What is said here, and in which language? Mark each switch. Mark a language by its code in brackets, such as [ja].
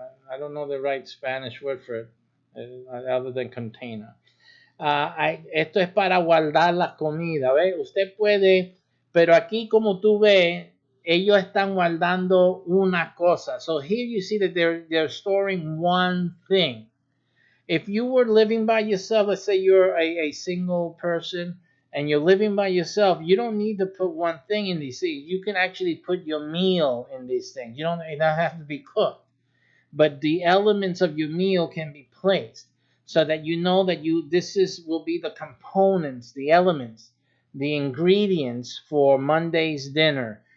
[en] I don't know the right Spanish word for it, other than container. [es] Esto es para guardar la comida, ¿ve? Usted puede, pero aquí como tú ves, ellos están guardando una cosa. [en] So here you see that they're storing one thing. If you were living by yourself, let's say you're a single person and you're living by yourself, you don't need to put one thing in these things. You can actually put your meal in these things. It don't have to be cooked, but the elements of your meal can be placed so that you know that will be the components, the elements, the ingredients for Monday's dinner.